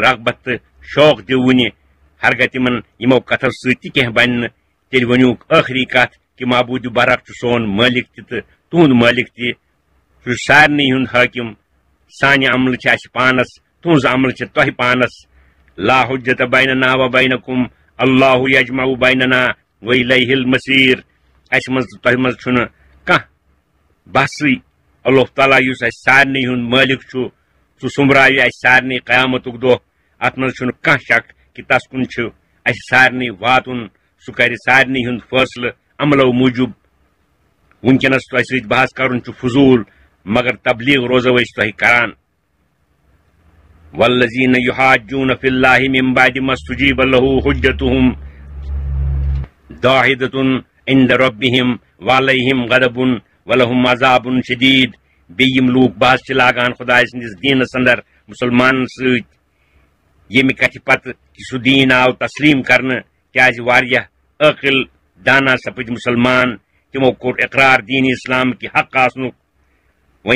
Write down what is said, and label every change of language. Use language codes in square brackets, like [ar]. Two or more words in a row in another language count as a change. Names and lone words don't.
[ks] رغبت تہٕ شوق دِوٕنہِ ہرگاہ تمن یمو کتھو سۭتۍ تہِ کینٛہہ بنہِ نہٕ تیٚلہِ ؤنِوُکھ ٲخری کتھ کہ معبوٗدِ برحق چھُ سون مٲلِک تہِ تہٕ تُہُنٛد مٲلِک تہِ سُہ چھُ سارنٕے ہُنٛد حٲکِم سانہِ عملہٕ چھِ اَسہِ پانس تُہنٛز عملہٕ چھِ تۄہہِ پانس [ar] لا حجت بیننا و بینکم اللہ یجمع بیننا و الیہ المصیر [ks] اَسہِ منٛز تہٕ تۄہہِ منٛز چھُنہٕ کانٛہہ بحثٕے اللہ تعالیٰ یُس اَسہِ سارنٕے ہُنٛد مٲلِک چھُ سُہ سُمبراوِ اَسہِ سارنٕے قیامتُک دۄہ اتھ منٛز چھُنہٕ کانٛہہ شک کہ تس کُن چھُ اَسہِ سارنٕے واتُن سُہ کرِ سارنٕے ہُنٛد فٲصلہٕ عملو موٗجوٗب وٕنکیٚنس تۄہہِ سۭتۍ بحث کرُن چھُ فضوٗل مگر تبلیغ روزو أسۍ تۄہہِ کران [ar] والذین یحاجون فی اللہ من بعد ما استجیب له حجتهم داحدۃ عند ربهم وعلیہم غضب ولہم عذاب شدید [ks] بیٚیہِ یِم لوٗکھ بحث چھِ لاگان خۄداے سٕنٛدِس دیٖنس اندر مُسلمانن سۭتۍ ییٚمہِ کتھِ پتہٕ کہ سُہ دیٖن آو تسلیٖم کرنہٕ کیازِ واریاہ عٲقل دانا سپٕدۍ مُسلمان تمو کوٚر اقرار دیٖن اسلام کہِ حق آسنُک وۄنۍ